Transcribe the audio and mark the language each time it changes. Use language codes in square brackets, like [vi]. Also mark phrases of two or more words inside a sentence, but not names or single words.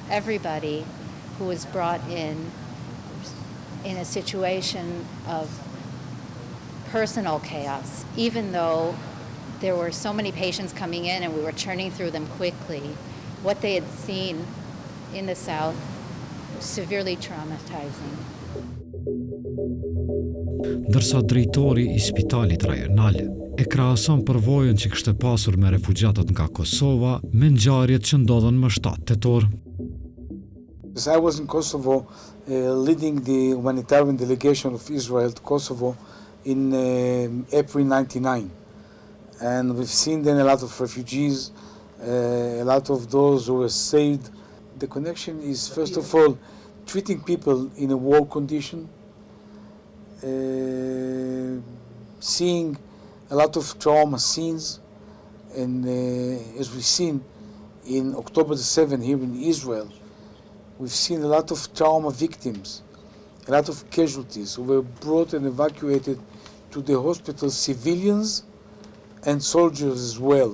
[en] Everybody who was brought in a situation of personal chaos, even though there were so many patients coming in and we were churning through them quickly. What they had seen in the south was severely traumatizing. [sq] Ndërsa drejtori I spitalit rajonal e krahason përvojën që kishte pasur me refugjatët nga Kosova me ngjarjet që ndodhen më 7 tetor. [en] I was in Kosovo leading the humanitarian delegation of Israel to Kosovo in April '99, and we've seen then a lot of refugees. A lot of those who were saved. The connection is, first of all, treating people in a war condition, seeing a lot of trauma scenes, and as we've seen in October the 7th here in Israel, we've seen a lot of trauma victims, a lot of casualties who were brought and evacuated to the hospital, civilians and soldiers as well.